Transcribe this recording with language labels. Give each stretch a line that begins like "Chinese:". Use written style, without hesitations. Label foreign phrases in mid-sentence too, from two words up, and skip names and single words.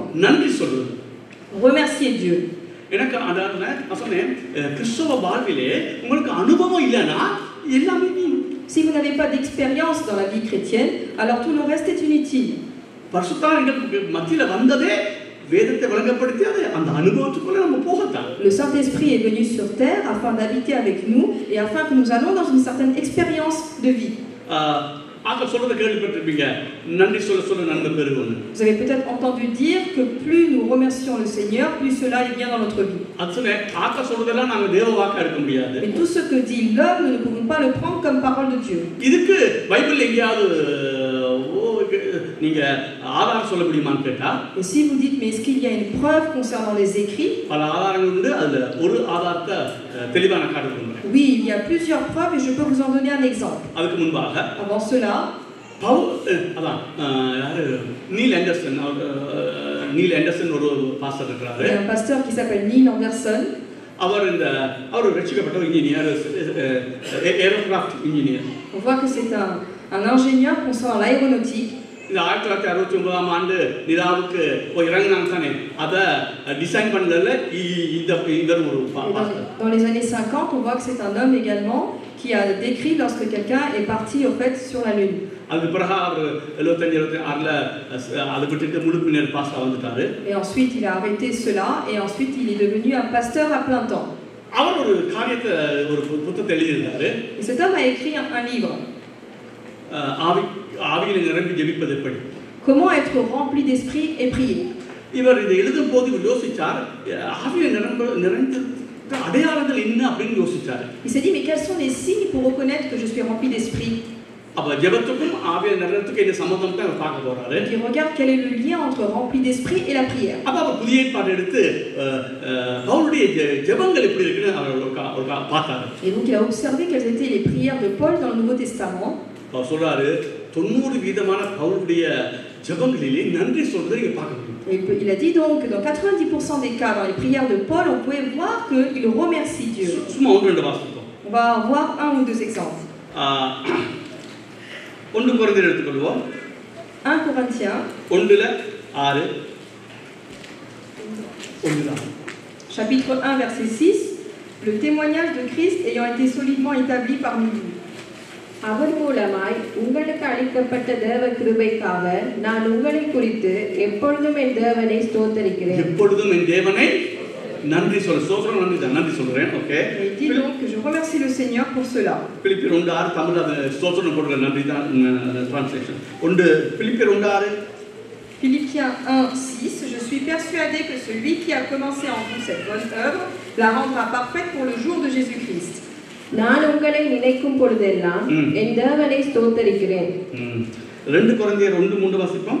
French: Remercier Dieu. Si vous n'avez pas d'expérience dans la vie chrétienne, alors tout le reste est inutile.
Tamil: வேதத்தை விளங்கப்படுத்தி அதை அந்த அனுபவத்துக்குள்ள நம்ம போகத்தான்.
French: Le Saint-Esprit est venu sur terre afin d'habiter avec nous et afin que nous allons dans une certaine expérience de vie.
Tamil: ஆக சொல்றத கேள்விப்பட்டிருப்பீங்க, நன்றி சொல்ல சொல்ல நன்மை பெருகும்.
French: Vous avez peut-être entendu dire que plus nous remercions le Seigneur, plus cela est bien dans notre vie.
Tamil: அதுல ஆக சொல்றதெல்லாம் நாங்க தேவ வாக்கா எடுக்க முடியாது.
French: Mais tout ce que dit l'homme, nous ne pouvons pas le prendre comme parole de Dieu.
Tamil: இதுக்கு பைபிள் எங்கயாவது நீங்க ஆதாரம் சொல்ல முடியுமான்னு கேட்டா,
French: et si vous dites mais est-ce qu'il y a une preuve concernant les écrits,
Tamil: பல ஆதாரங்கள் உண்டு. அதுல ஒரு ஆதாரத்தை தெளிவான காட்டுறேன்.
French: oui, il y a plusieurs preuves et je peux vous en donner un exemple.
Tamil: அதுக்கு முன்பாக
French: avant cela,
Tamil: அதான் யாரு நீல் ஆண்டர்சன் ஒரு பாஸ்டர் இருக்கிறாரு.
French: il y a un pasteur qui s'appelle Neil Anderson.
Tamil: அவர் ரட்சிக்கப்பட்ட இன்ஜினியர்,
English: aerocraft engineer.
French: On voit que c'est un ingénieur concernant l'aéronautique.
Tamil: இந்த 1969 ஆண்டு நிலாவுக்கு இறங்கினாங்க தானே, அதை டிசைன் பண்ணல இவர் ஒரு பாஸ்டர்.
French: Dans les années 50, on voit que c'est un homme également qui a décrit lorsque quelqu'un est parti au fait sur la lune.
Tamil: அதுக்கு பிறகு அவர் 75-76ல அதை விட்டுட்டு முழு பின்னர் பாஸ்டர் வந்துட்டாரு.
French: Et ensuite il a arrêté cela et ensuite il est devenu un pasteur à plein temps.
Tamil: அவர் ஒரு காரியத்தை ஒரு புத்தகத்தை எழுதியிருந்தாரு.
French: Et cet homme a écrit un livre.
Tamil: ஆவியில் நிரம்பி ஜெபிப்பது எப்படி?
French: Comment être rempli d'esprit et prier.
Tamil: இவர் இதை எழுதும் போது யோசிச்சார், ஆவியில் நிறைந்த அடையாளங்கள் என்ன அப்படின்னு யோசிச்சார்.
French: Il s'est dit mais quels sont les signes pour reconnaître que je suis rempli d'esprit?
Tamil: அப்ப ஜெபத்துக்கும் ஆவியில் நிறைறதுக்கு இந்த சம்பந்தம் தான் அவர் பார்க்க போறாரு.
French: Il regarde quel est le lien entre rempli d'esprit et la prière.
Tamil: அப்ப அவர் புதிய ஏற்பாடு எடுத்து பவுலுடைய ஜெபங்கள் எப்படி இருக்குன்னு அவர் பார்த்தாரு.
French: Et donc il a observé quelles étaient les prières de Paul dans le Nouveau Testament.
Tamil: அவர் சொல்றாரு 90% பவுலுடைய ஜெபங்களிலே நன்றி சொல்றதை நீங்க பார்க்க முடியும்.
French: Il a dit donc que dans 90% des cas dans les prières de Paul, on pouvait voir qu'il remercie Dieu.
Tamil: சும்மா ஒன்று ரெண்டு வாசிப்போம்.
French: On va voir un ou deux exemples.
Tamil: 1 கொரிந்தியர் எடுத்துக்கொள்வோம்.
French: 1 Corinthiens 1:6. Chapitre 1 verset 6. Le témoignage de Christ ayant été solidement établi parmi vous.
Tamil: அவர் மூலமாய் உங்களுக்கு அளிக்கப்பட்ட தேவ கிருபைக்காக நான் உங்களை குறித்து எப்பொழுதும் என் தேவனை ஸ்தோத்திரிக்கிறேன். எப்பொழுதும் என் தேவனை நன்றி சொல்ல சோத்திரம் நன்றி சொல்றேன். ஓகே.
French: Il dit donc que je remercie le Seigneur pour cela.
Tamil: பிலிப்பியர் 1:6 தமிழ்ல அது ஸ்தோத்திரம் போடுற நன்றி தான் ட்ரான்ஸ்லேஷன். பிலிப்பியர் 1:6.
French: Philippiens 1:6. Je suis persuadé que celui qui a commencé en vous cette bonne œuvre la rendra parfaite pour le jour de Jésus-Christ.
Tamil: நான் உங்களை நினைக்கும் பொழுதெல்லாம் என் தேவனை ஸ்தோத்திரிக்கிறேன். 2 கொரிந்தியர் 1:3 வாசிப்போம்.